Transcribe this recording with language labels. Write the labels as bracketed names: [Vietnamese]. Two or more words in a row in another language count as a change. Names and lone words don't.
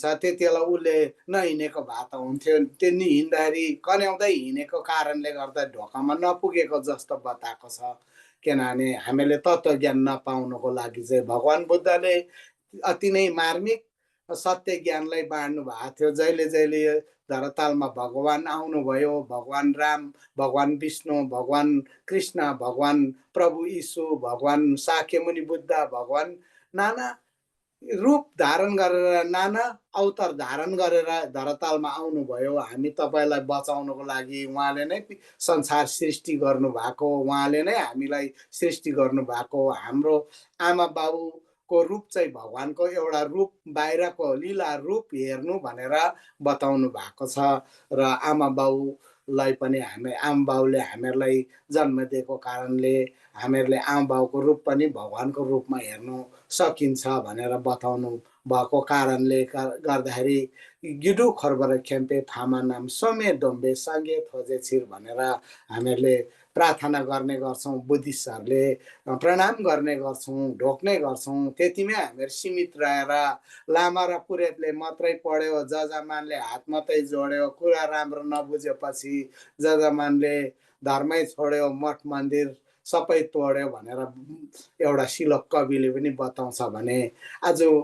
[Nepali] त्यति बेला उसले नहिँडेको भए त हुन्थ्यो। त्यो हिँड्दाखेरि कन्याउँदै हिँडेको कारणले गर्दा ढोकामा नपुगेको जस्तो बताएको छ। किनभने हामीले तत्त्वज्ञान नपाउनुको लागि चाहिँ भगवान् बुद्धले अति नै मार्मिक सत्य ज्ञानलाई बाँड्नु भएको थियो। जहिले जहिले धरातलमा भगवान् आउनुभयो, भगवान् राम, भगवान् विष्णु, भगवान् कृष्ण, भगवान् प्रभु यीशु, भगवान् शाक्यमुनि बुद्ध, भगवान् नाना रूप धारण गरेर नाना अवतार धारण गरेर धरातलमा आउनुभयो। हामी तपाईँलाई बचाउनको लागि उहाँले नै संसार सृष्टि गर्नुभएको, उहाँले नै हामीलाई सृष्टि गर्नुभएको। हाम्रो आमा बाबुको रूप चाहिँ भगवानको एउटा रूप, बाहिरको लीला रूप हेर्नु भनेर बताउनु भएको छ। र आमा बाबुलाई पनि आमा बाबुले हामीहरूलाई जन्म दिएको कारणले हामीहरूले आमा बाबुको रूप पनि भगवानको रूपमा हेर्नु सकिन्छ भनेर बताउनु भएको कारणले गर्दाखेरि गिडु खर्बर खेम्पे फामा नाम सोमे डोम्बे सागे थोजे छिर भनेर हामीहरूले प्रार्थना गर्ने गर्छौँ। बुद्धिस्टहरूले प्रणाम गर्ने गर्छौँ, ढोक्ने गर्छौँ। त्यतिमै हामीहरू सीमित रहेर लामा र पुरेतले मात्रै पढ्यो, जजमानले हात मात्रै जोड्यो, कुरा राम्रो नबुझेपछि जजमानले धर्मै छोड्यो, मठ मन्दिर सबै तोड्यो भनेर एउटा श्लोक कविले पनि बताउँछ भने आज